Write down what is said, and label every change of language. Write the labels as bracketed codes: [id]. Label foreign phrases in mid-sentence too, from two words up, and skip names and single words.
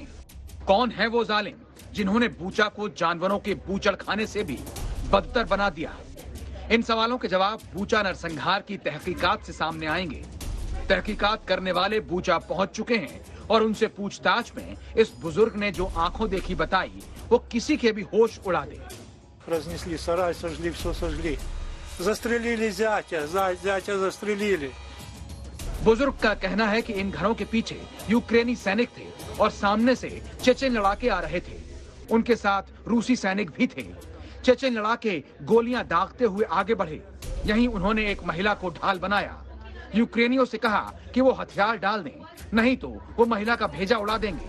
[hi] कौन है वो जालिम जिन्होंने बूचा को जानवरों के बूचड़खाने से भी बदतर बना दिया? इन सवालों के जवाब बूचा नरसंहार की तहकीकात से सामने आएंगे। तहकीकात करने वाले बूचा पहुंच चुके हैं और उनसे पूछताछ में इस बुजुर्ग ने जो आंखों देखी बताई वो किसी के भी होश उड़ा दे। [ru] разнесли, сарай сожгли, все сожгли. Застрелили зятя, зятя застрелили. [hi] बुजुर्ग का कहना है कि इन घरों के पीछे यूक्रेनी सैनिक थे और सामने से चेचेन लड़ाके आ रहे थे। उनके साथ रूसी सैनिक भी थे। चेचेन लड़ाके गोलियां दागते हुए आगे बढ़े। यहीं उन्होंने एक महिला को ढाल बनाया। यूक्रेनियों से कहा कि वो हथियार डाल दें, नहीं तो वो महिला का भेजा उड़ा देंगे।